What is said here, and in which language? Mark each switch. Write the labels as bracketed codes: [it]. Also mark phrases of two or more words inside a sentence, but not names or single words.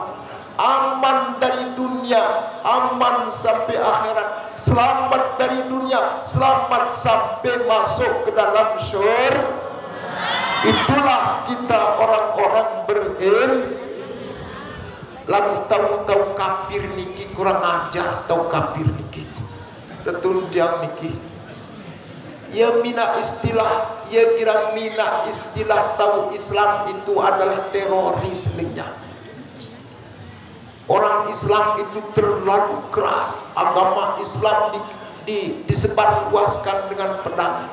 [id] Aman dari dunia, aman sampai akhirat. Selamat dari dunia, selamat sampai masuk ke dalam syurga. Itulah kita orang-orang berilmu. Lalu tahu-tahu kafir niki kurang ajar, tahu kafir niki tetunjang niki. Ya mina istilah, ya kira mina istilah tahu Islam itu adalah terorismenya. Orang Islam itu terlalu keras. Agama Islam disebarluaskan dengan pedang.